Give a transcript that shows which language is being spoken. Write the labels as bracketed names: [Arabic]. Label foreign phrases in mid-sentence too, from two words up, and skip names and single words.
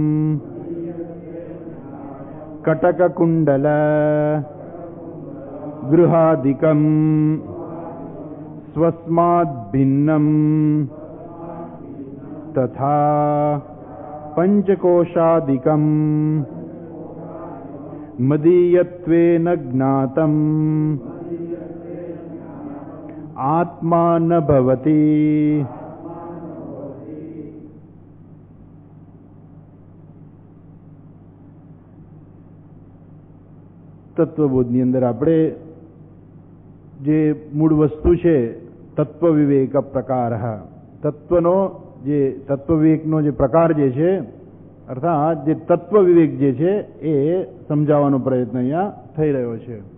[Sanskrit] कटककुण्डल गृहादिकम् स्वस्माद् भिन्नम् तथा पंचकोशादिकम् मदीयत्वेन ज्ञातम् आत्मा न भवति। [Gujarati] તત્વબોધની અંદર આપણે જે મૂળ વસ્તુ છે તત્વ વિવેક પ્રકાર, તત્વનો જે તત્વ વિવેકનો જે પ્રકાર જે છે અર્થાત જે તત્વ વિવેક જે છે એ સમજાવવાનો પ્રયત્ન અહીંયા થઈ રહ્યો છે.